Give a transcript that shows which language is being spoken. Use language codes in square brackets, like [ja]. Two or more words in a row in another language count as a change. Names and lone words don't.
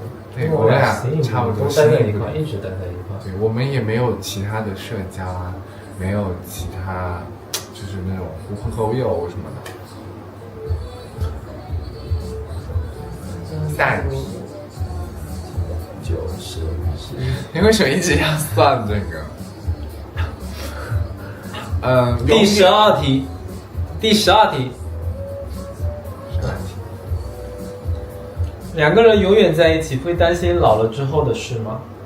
[zh] 對，我倆差不多，都待在一塊，一直待在一塊。對，我們也沒有其他的社交啊，沒有其他，就是那種狐朋狗友什麼的。下一題，90。你為什麼一直要算這個？第12題，第12題。2個人永遠在一起，會擔心老了之後的事嗎？